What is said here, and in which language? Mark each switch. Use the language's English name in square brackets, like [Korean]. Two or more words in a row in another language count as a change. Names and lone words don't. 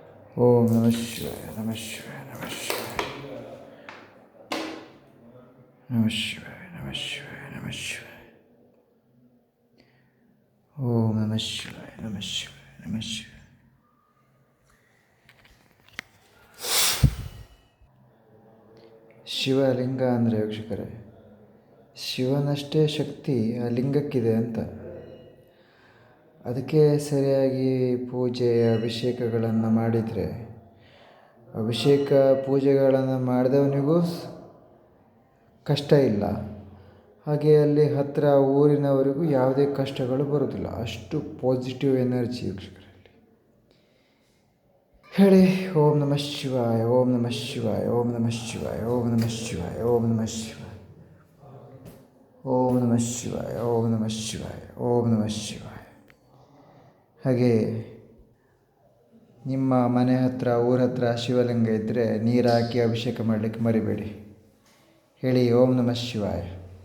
[Sanskrit] ಓಂ ನಮಃ ಶಿವಾಯ ನಮಃ ಶಿವಾಯ ನಮಃ ಶಿವಾಯ ನಮಃ ಶಿವಾಯ ನಮಃ ಶಿವಾಯ ನಮಃ ಶಿವಾಯ ಓಂ ನಮಃ ಶಿವಾಯ ನಮಃ ಶಿವಾಯ ನಮಃ ಶಿವಾಯ. [Kannada] ಶಿವಲಿಂಗ ಅಂದರೆ ವೀಕ್ಷಕರೇ, ಶಿವನಷ್ಟೇ ಶಕ್ತಿ ಆ ಲಿಂಗಕ್ಕಿದೆ ಅಂತ. ಅದಕ್ಕೆ ಸರಿಯಾಗಿ ಪೂಜೆ ಅಭಿಷೇಕಗಳನ್ನು ಮಾಡಿದರೆ, ಅಭಿಷೇಕ ಪೂಜೆಗಳನ್ನು ಮಾಡಿದವನಿಗೂ ಕಷ್ಟ ಇಲ್ಲ, ಹಾಗೆ ಅಲ್ಲಿ ಹತ್ತಿರ ಊರಿನವರಿಗೂ ಯಾವುದೇ ಕಷ್ಟಗಳು ಬರೋದಿಲ್ಲ. ಅಷ್ಟು [English] positive energy [Kannada] ವೀಕ್ಷಕರಲ್ಲಿ. [Sanskrit] ಹೇಳಿ ಓಂ ನಮಃ ಶಿವಾಯ, ಓಂ ನಮಃ ಶಿವಾಯ, ಓಂ ನಮಃ ಶಿವಾಯ, ಓಂ ನಮಃ ಶಿವಾಯ, ಓಂ ನಮಃ ಶಿವಾಯ, ಓಂ ನಮಃ ಶಿವಾಯ, ಓಂ ನಮಃ ಶಿವಾಯ, ಓಂ ನಮಃ ಶಿವಾಯ. [Kannada] ಹಾಗೆ ನಿಮ್ಮ ಮನೆ ಹತ್ತಿರ ಊರ ಹತ್ರ ಶಿವಲಿಂಗ ಇದ್ದರೆ ನೀರು ಹಾಕಿ ಅಭಿಷೇಕ ಮಾಡಲಿಕ್ಕೆ ಮರಿಬೇಡಿ. [Sanskrit] ಹೇಳಿ ಓಂ ನಮಃ ಶಿವಾಯ.